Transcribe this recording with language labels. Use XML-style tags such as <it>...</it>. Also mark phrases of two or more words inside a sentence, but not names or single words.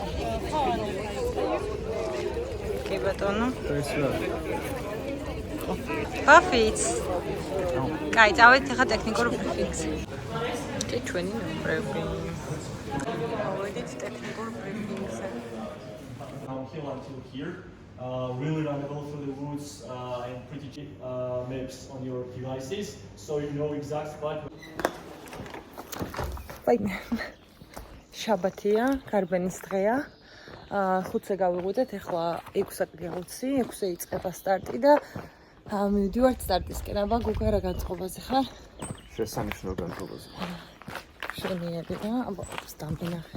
<ka>კი ბატონო. ეს რა? ბაფიც. კაი, წავედით ახლა ტექნიკურ ბრიფინგზე. კი ჩვენი ნომრები. ავედით ტექნიკურ ბრიფინგზე.</ka> <en>Hill until here, really runnable through the woods and pretty cheap maps on your devices, so you know exact spot. Fine.</en> <ka>შაბათია, გარბენის დღეა. 5-ზე გავიღვიძეთ, ახლა 6-ზე გავუცი, 6-ზე იწყება სტარტი და მივდივართ სტარტისკენ. აბა გოგა რა განწყობაზე ხარ? შესანიშნავ განწყობაზე. შენიერი რა, აბა სტამბინახე.</ka>